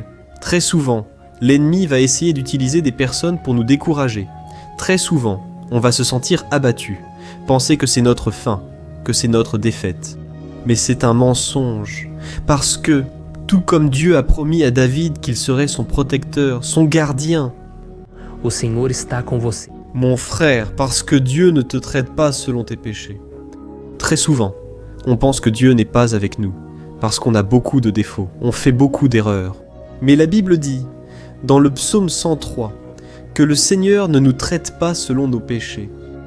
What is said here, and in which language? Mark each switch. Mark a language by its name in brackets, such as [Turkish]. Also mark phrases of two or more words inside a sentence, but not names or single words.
[French] Très souvent, l'ennemi va essayer d'utiliser des personnes pour nous décourager. Très souvent, on va se sentir abattu, penser que c'est notre fin, que c'est notre défaite. Mais c'est un mensonge, parce que, tout comme Dieu a promis à David qu'il serait son protecteur, son gardien, [Portuguese] O Senhor está com você. [French] Mon frère, parce que Dieu ne te traite pas selon tes péchés. Très souvent, on pense que Dieu n'est pas avec nous, parce qu'on a beaucoup de défauts, on fait beaucoup d'erreurs. Mais la Bible dit, dans le psaume 103, que le Seigneur ne nous traite pas selon nos péchés.